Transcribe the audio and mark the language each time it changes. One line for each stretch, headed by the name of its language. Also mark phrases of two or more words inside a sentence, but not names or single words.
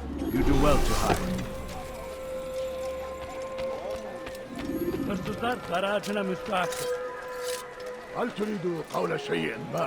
English: You do well to hide.
Turkish: Hırsızlar garajına müstahak.
Arabic: هل تريد قول شيء ما؟